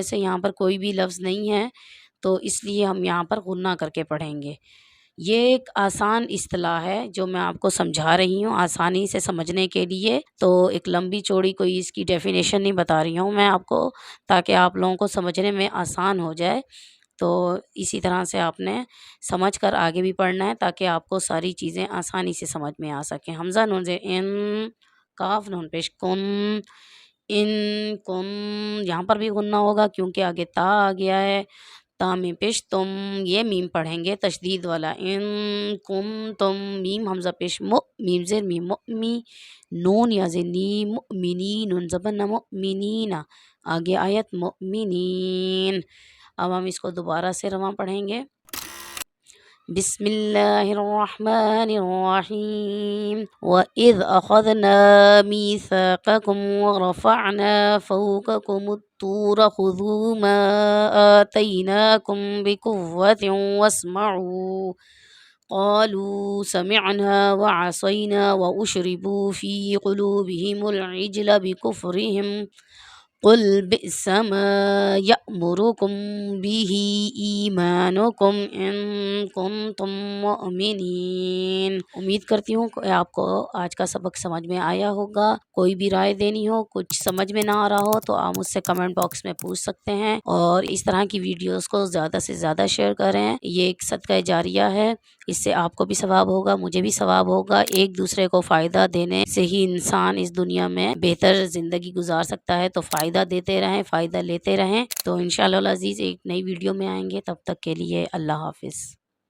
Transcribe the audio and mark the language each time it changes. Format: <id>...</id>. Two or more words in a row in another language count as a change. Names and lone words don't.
<ur>سے یہاں پر کوئی بھی لفظ نہیں ہے تو اس لیے ہم یہاں پر غنہ کر کے پڑھیں گے یہ ایک آسان اصطلاح ہے جو میں آپ کو سمجھا رہی ہوں آسانی سے سمجھنے کے لیے تو ایک لمبی چوڑی کوئی اس کی ڈیفینیشن نہیں بتا رہی ہوں میں آپ کو تاکہ آپ لوگوں کو سمجھنے میں آسان ہو جائے تو اسی طرح سے آپ نے سمجھ کر آگے بھی پڑھنا ہے تاکہ آپ کو ساری چیزیں آسانی سے سمجھ میں آ سکیں حمزہ نون زیر ان کاف نون پیش کن ان کن یہاں پر بھی غنہ ہوگا کیونکہ آگے تا آ گیا ہے تا میں پیش تم یہ میم پڑھیں گے تشدید والا ان کم تم میم حمزہ پیش مو میم زیر میم مؤمی نون یا زیر نی مؤمنی نون زبر مؤمنین آگے آیت مؤمنین اب ہم اس کو دوبارہ سے رواں پڑھیں گے</ur> <ar>بسم اللہ الرحمن الرحیم وَإِذْ أَخَذْنَا مِيثَاقَكُمْ وَرَفَعْنَا فَوْقَكُمُ الطُّورَ خُذُوا مَا آتَيْنَاكُمْ بِقُوَّةٍ وَاسْمَعُوا قالوا سمعنا وعصينا وأشربوا في قلوبهم العجل بكفرهم قل بئس ما يأمركم به ایمانکم ان کنتم</ar> <ur>مؤمنین امید کرتی ہوں کہ آپ کو آج کا سبق سمجھ میں آیا ہوگا کوئی بھی رائے دینی ہو کچھ سمجھ میں نہ آ رہا ہو تو آپ مجھ سے</ur> <en>comment box</en> <ur>میں پوچھ سکتے ہیں اور اس طرح کی ویڈیوز کو زیادہ سے زیادہ شیئر کریں یہ ایک صدقہ جاریہ ہے اس سے آپ کو بھی ثواب ہوگا مجھے بھی ثواب ہوگا ایک دوسرے کو فائدہ دینے سے ہی انسان اس دنیا میں بہتر زندگی گزار سکتا ہے تو فائدہ دیتے رہیں فائدہ لیتے رہیں تو</ur> <ar>انشاءاللہ العزیز</ar> <ur>ایک نئی ویڈیو میں آئیں گے تب تک کے لیے اللہ حافظ</ur>